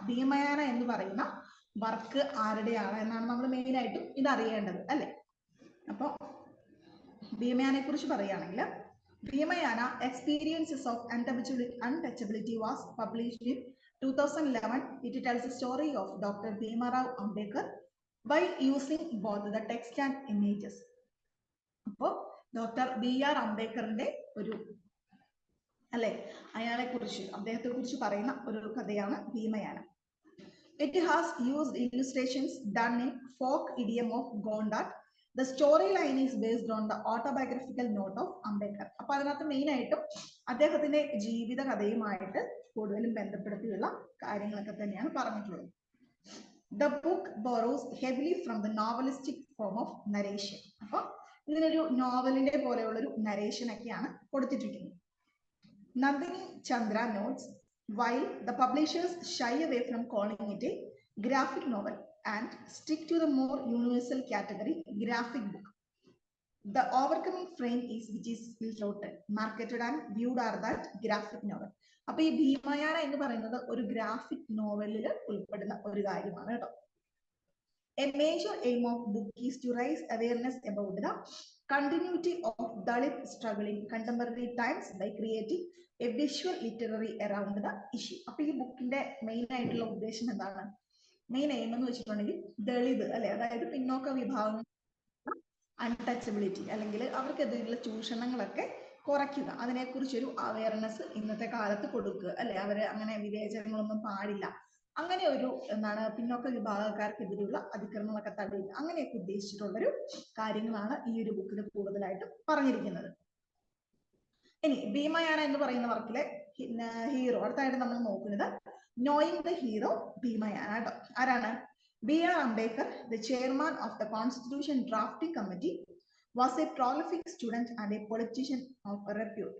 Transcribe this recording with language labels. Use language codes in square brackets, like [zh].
[ml] ഭീമയാന എന്ന് പറയുന്ന വർക്ക് ആരുടെയാണ് എന്നാണ് നമ്മൾ മെയിൻ ആയിട്ടും ഇത് അറിയേണ്ടത് അല്ലെ. അപ്പൊ ഭീമയാനെ കുറിച്ച് പറയുകയാണെങ്കിൽ, [en] Bhimayana experiences of untouchability was published in 2011. It tells the story of Dr. Bhimarao Ambedkar by using both the text and images. [ml] അപ്പോൾ ഡോക്ടർ BR അംബേദ്കറിന്റെ ഒരു അല്ലെ, അദ്ദേഹത്തെ കുറിച്ച് പറയുന്ന ഒരു കഥയാണ് ഭീമയാന. [en] It has used illustrations done in folk idiom of Gondat. The storyline is based on the autobiographical note of Ambedkar. [ml] അപ്പൊ അതിനകത്ത് മെയിൻ ആയിട്ടും അദ്ദേഹത്തിന്റെ ജീവിത കഥയുമായിട്ട് കൂടുതലും ബന്ധപ്പെടുത്തിയുള്ള കാര്യങ്ങളൊക്കെ തന്നെയാണ് പറഞ്ഞിട്ടുള്ളത്. [en] The book borrows heavily from the novelistic form of narration. [ml] അപ്പൊ ഇതിനൊരു നോവലിന്റെ പോലെയുള്ളൊരു നരേഷൻ ഒക്കെയാണ് കൊടുത്തിരിക്കുന്നത്. [en] Nandini Chandra notes, while the publishers shy away from calling it a graphic novel and stick to the more universal category graphic book, the overcoming frame is which is filtered, marketed and viewed are that graphic novel. [ml] അപ്പൊ ഈ ഭീമയാന എന്ന് പറയുന്നത് ഒരു graphic നോവലിൽ ഉൾപ്പെടുന്ന ഒരു കാര്യമാണ് കേട്ടോ. [en] A major aim of book is to raise awareness about the continuity of Dalit struggle in contemporary times by creating a visual literary around the issue. [ml] അപ്പൊ ഈ ബുക്കിന്റെ മെയിൻ ആയിട്ടുള്ള ഉദ്ദേശം എന്താണ്, മെയിൻ എയിം എന്ന് വെച്ചിട്ടുണ്ടെങ്കിൽ ദളിത് അല്ലെ, അതായത് പിന്നോക്ക വിഭാഗങ്ങൾ അൺടച്ചബിലിറ്റി അല്ലെങ്കിൽ അവർക്കെതിരെയുള്ള ചൂഷണങ്ങളൊക്കെ കുറയ്ക്കുക, അതിനെക്കുറിച്ചൊരു അവയർനെസ് ഇന്നത്തെ കാലത്ത് കൊടുക്കുക അല്ലെ. അവര് അങ്ങനെ വിവേചനങ്ങളൊന്നും പാടില്ല, അങ്ങനെ ഒരു എന്താണ് പിന്നോക്ക വിഭാഗക്കാർക്കെതിരെയുള്ള അതിക്രമങ്ങളൊക്കെ തടയുക, അങ്ങനെയൊക്കെ ഉദ്ദേശിച്ചിട്ടുള്ളൊരു കാര്യങ്ങളാണ് ഈ ഒരു ബുക്കിൽ കൂടുതലായിട്ടും പറഞ്ഞിരിക്കുന്നത്. ഇനി ഭീമയാന എന്ന് പറയുന്ന വർക്കിലെ ഹീറോ അടുത്തായിട്ട് നമ്മൾ നോക്കുന്നത് [en] knowing the hero [ml] ഭീമയാന കേട്ടോ. ആരാണ്? [en] B.R. Ambedkar, the chairman of the Constitution Drafting Committee, was a prolific student and a politician of repute.